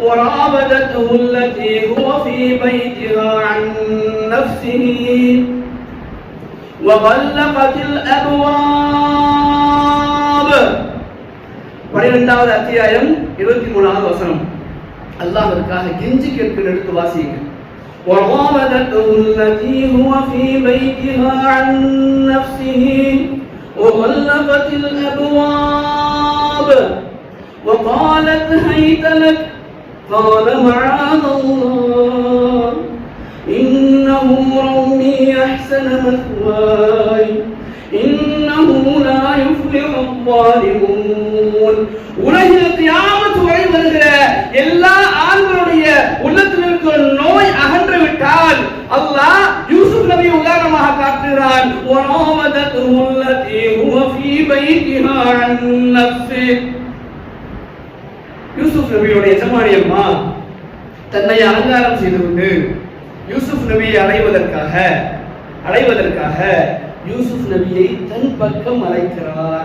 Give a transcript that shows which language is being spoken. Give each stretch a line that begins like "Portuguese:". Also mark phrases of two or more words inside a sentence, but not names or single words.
Tamil: பன்னிரெண்டாவது அத்தியாயம் 23வது வசனம். அல்லாஹ்வுக்காக கெஞ்சி கேட்கிற எடுத்து வாசிங்க.
Arabic: وراودته التي هو في بيتها عن نفسه وغلقت الأبواب وقالت هيت لك قال معاذ الله إنه ربي أحسن مثواي إنه لا يفلح الظالمون.
Tamil: உலகில் கியாமத் வரை வருகிற எல்லா ஆண்களுடைய உள்ளத்தில் இருக்கிற நோய் அகன்று விட்டால் அல்லாஹ் யூசுப் நபியை உதாரணமாக காட்டுகிறான். யூசுப் நபியுடைய எஜமானி அம்மா தன்னை அலங்காரம் செய்து கொண்டு யூசுப் நபியை அடைவதற்காக யூசுப் நபியை தன் பக்கம் அழைக்கிறார்.